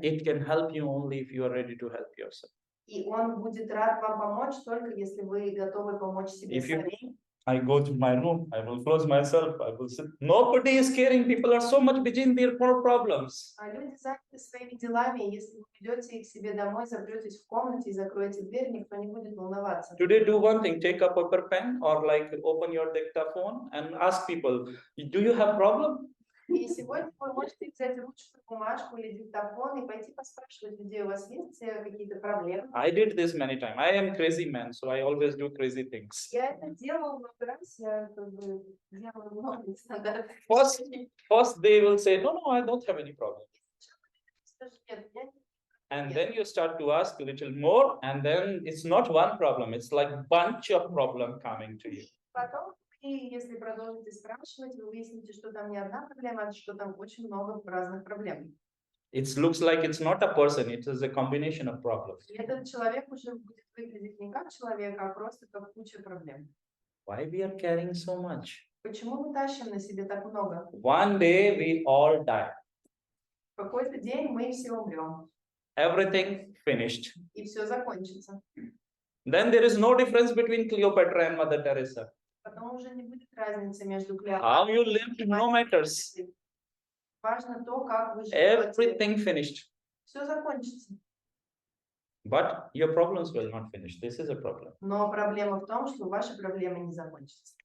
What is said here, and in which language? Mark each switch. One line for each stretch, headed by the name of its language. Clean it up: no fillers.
English: It can help you only if you are ready to help yourself.
Russian: И он будет рад вам помочь только если вы готовы помочь себе
English: If you
Russian: сами.
English: do, I go to my room, I will close myself, I will sit. Nobody is caring. People are so much busy in their problems.
Russian: А люди заняты своими делами, и если вы ведете их к себе домой, запретесь в комнате и закроете дверь, никто не будет волноваться.
English: Today, do one thing: take a paper pen or like open your dictaphone and ask people, "Do you have problem?"
Russian: И сегодня вы можете взять ручку, бумажку или диктофон и пойти поспрашивать людей, у вас есть какие-то проблемы?
English: I did this many times. I am crazy man, so I always do crazy things.
Russian: Я это делала много раз, я как бы делала много нестандартных
English: First,
Russian: вещей.
English: first they will say, "No, no, I don't have any problem."
Russian: Скажу, нет, я не-
English: And then you start to ask a little more, and then it's not one problem; it's like bunch of problem coming to you.
Russian: Потом, если продолжите спрашивать, вы выясните, что там не одна проблема, а что там очень много разных проблем.
English: It looks like it's not a person; it is a combination of problems.
Russian: И этот человек уже будет выглядеть не как человек, а просто как куча проблем.
English: Why we are carrying so much?
Russian: Почему мы тащим на себе так много?
English: One day we all die.
Russian: В какой-то день мы все умрем,
English: Everything finished.
Russian: и все закончится.
English: Then there is no difference between Cleopatra and Mother Teresa.
Russian: Потом уже не будет разницы между
English: How you lived no matters.
Russian: Важно то, как вы живете.
English: Everything finished.
Russian: Все закончится.
English: But your problems will not finish. This is a problem.
Russian: Но проблема в том, что ваши проблемы не закончатся.